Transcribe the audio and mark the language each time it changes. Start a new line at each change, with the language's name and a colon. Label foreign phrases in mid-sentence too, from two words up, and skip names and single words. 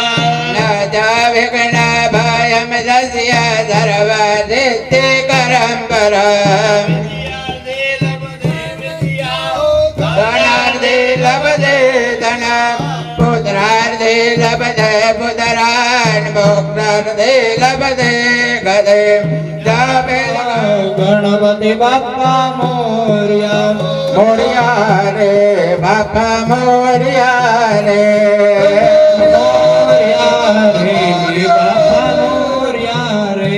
Sanskrit: न च विघ्नभयं तस्य सर्वसिद्धिकरं परम् धनार्थे लभते धनं पुत्रार्थे लभते पुत्रान् मोक्षार्थे लभते गतिं
Marathi: गणपति बाप्पा मोरया मोरया रे बाप्पा मोरया रे मोरया रे बाप्पा मोरया रे